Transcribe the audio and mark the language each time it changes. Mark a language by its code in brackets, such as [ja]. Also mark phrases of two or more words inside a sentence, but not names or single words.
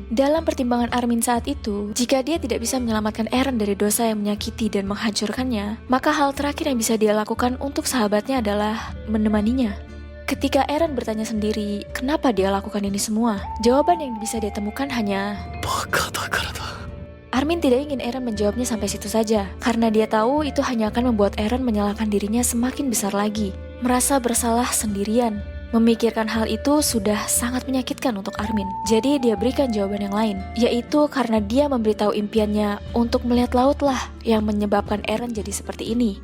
[id] Dalam pertimbangan Armin saat itu, jika dia tidak bisa menyelamatkan Eren dari dosa yang menyakiti dan menghancurkannya, maka hal terakhir yang bisa dia lakukan untuk sahabatnya adalah menemaninya. Ketika Eren bertanya sendiri, kenapa dia lakukan ini semua? Jawaban yang bisa dia temukan hanya, [ja] バカだからだ。 [id] Armin tidak ingin Eren menjawabnya sampai situ saja, karena dia tahu itu hanya akan membuat Eren menyalahkan dirinya semakin besar lagi. Merasa bersalah sendirian. Memikirkan hal itu sudah sangat menyakitkan untuk Armin. Jadi dia berikan jawaban yang lain, yaitu karena dia memberitahu impiannya untuk melihat laut lah yang menyebabkan Eren jadi seperti ini.